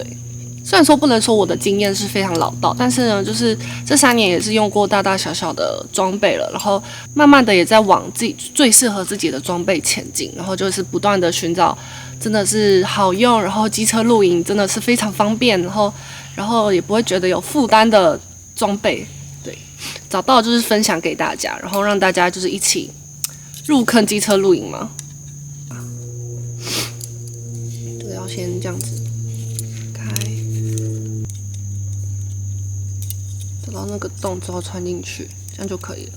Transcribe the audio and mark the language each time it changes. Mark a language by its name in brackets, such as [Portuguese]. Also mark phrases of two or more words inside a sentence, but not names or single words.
[Chinese] 雖然說不能說我的經驗是非常老道，但是呢，就是這3年也是用過大大小小的裝備了，然後慢慢的也在往自己最適合自己的裝備前進，然後就是不斷的尋找真的是好用，然后機車露營真的是非常方便，然後也不會覺得有負擔的裝備，對，找到就是分享給大家，然後讓大家就是一起入坑機車露營嘛。這個要先這樣子。找到那個洞之後穿進去，這樣就可以了。